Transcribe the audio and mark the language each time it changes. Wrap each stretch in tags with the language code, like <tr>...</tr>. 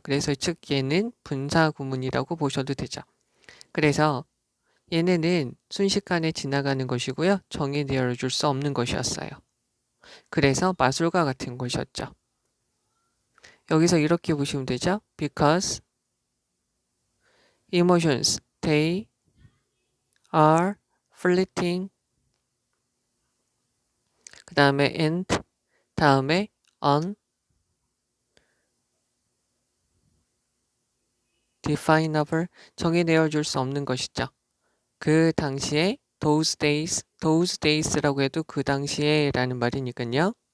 <ko>그래서 즉 얘는 분사 구문이라고 보셔도 되죠. 그래서 얘네는 순식간에 지나가는 것이고요. 정의되어 줄 수 없는 것이었어요. 그래서 마술과 같은 것이었죠. 여기서 이렇게 보시면 되죠.</ko> <en>Because emotions, they are fleeting.</en> <ko>그 다음에 and, 다음에 undefinable, 정의되어 줄 수 없는 것이죠. 그 당시에 those days라고 해도 그 당시에 라는 말이니까요.</ko>